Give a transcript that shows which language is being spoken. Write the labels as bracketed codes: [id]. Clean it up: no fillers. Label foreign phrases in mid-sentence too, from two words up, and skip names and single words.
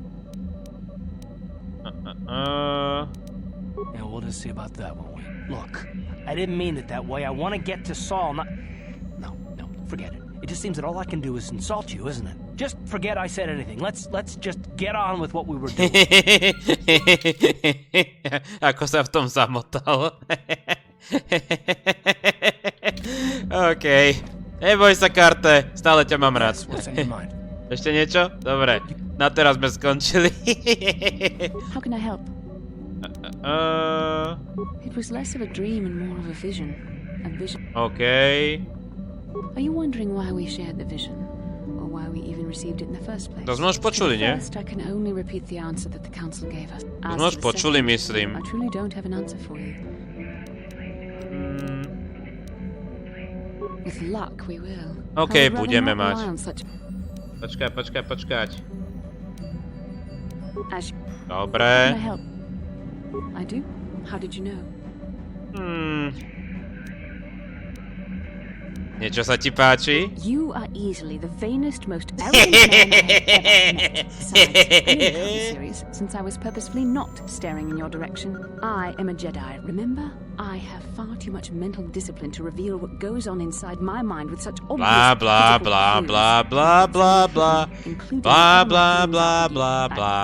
[en] Yeah, we'll just see about that, won't we? Look, I didn't mean it that way. I want to get to Saul, not... No, forget it. It just seems that all I can do is insult you, isn't it? Just forget I said anything. Let's just get on with what we were doing. [sk] Ako sa v tom zamotal. Okej. Neboj sa, Carthe. Stále ťa mám rád. Ešte niečo? Dobre. Na teraz sme skončili. [en] How can I help? It was less of a dream and more of a vision. Okay. Are you wondering why we shared the vision? Or why we even received it in the first place? [sk] To sme už počuli, nie? [en] First, I can only repeat the answer that the council gave us. [sk] To sme už počuli, myslím. [en] I truly don't have an answer for you. With luck, we will. [sk] Okay, budeme mať. Počkať. Dobre. [en] I do? How did you know? [sk] Niečo sa ti páči? [en] You are easily the vainest, most arrogant man I have ever met. Besides, I know how serious, since I was purposefully not staring in your direction. I am a Jedi, remember? I have far too much mental discipline to reveal what goes on inside my mind with such obvious blah blah blah blah blah blah blah blah blah blah blah blah.